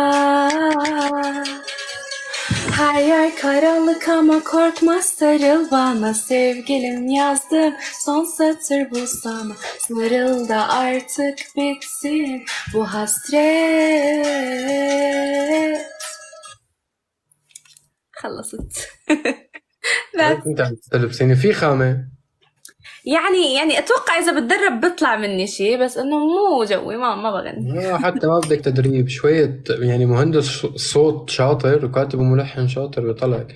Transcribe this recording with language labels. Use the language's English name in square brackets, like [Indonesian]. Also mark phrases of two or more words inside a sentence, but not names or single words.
[Turkish] Her yer karanlık ama korkma sarıl bana. Sevgilim yazdım son satır bu sana. Sarıl da artık bitsin bu hasret. [Arabic] خلصت. بس انت عم تلبسيني في خامة. يعني اتوقع اذا بتدرب بيطلع مني شيء، بس انه مو جوي، ما بغني. حتى ما بدك تدريب شوية يعني. مهندس صوت شاطر وكاتب وملحن شاطر بيطلعك.